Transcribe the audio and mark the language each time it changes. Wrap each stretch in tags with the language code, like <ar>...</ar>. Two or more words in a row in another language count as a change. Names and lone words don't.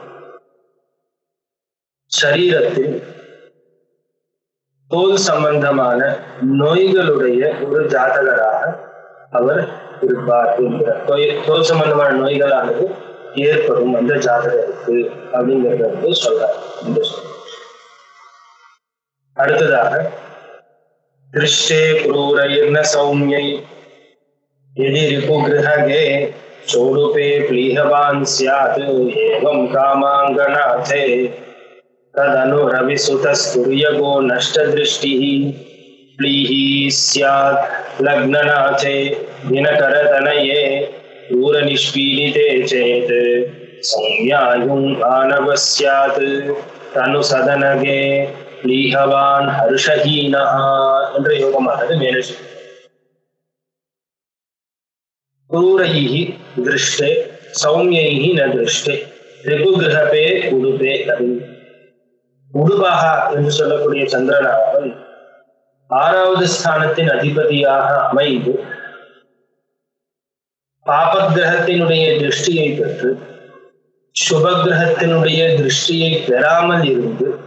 <ta>சரீரத்தில் தோல் சம்பந்தமான நோய்களுடைய ஒரு ஜாதகராக அவர் இருப்பார் என்கிறார். தோல் சம்பந்தமான நோய்களானது ஏற்படும் அந்த ஜாதகருக்கு அப்படிங்கிறது சொல்றார்.</ta> <sa>அடுத்ததாக दृष्टे क्रूरैर्न सौम्यै यदि रिपुगृहगे चोडुपे प्लीहवान् स्यात् एवं कामाङ्गनाथे तदनु रविसुतस्तुर्यगो नष्टदृष्टिः प्लीहि स्यात् लग्ननाथे दिनकरतनये दूरनिष्पीडिते चेत् सौम्यायुं आनवः स्यात् तनु सदनगे प्लीहवान् हर्षहीनः</sa> <ta>என்ற யோகமானது மேலே</ta> <sa>क्रूरैः दृष्टे सौम्यैः न दृष्टे रिपुगृहगे उडुपे</sa> <ta>அப்படின்னு உடுபாக என்று சொல்லக்கூடிய சந்திரனானவன் 6வது ஸ்தானத்தின் அதிபதியாக அமைந்து பாபகிரகத்தினுடைய திருஷ்டியை பெற்று சுபகிரகத்தினுடைய திருஷ்டியை பெறாமல் இருந்து</ta>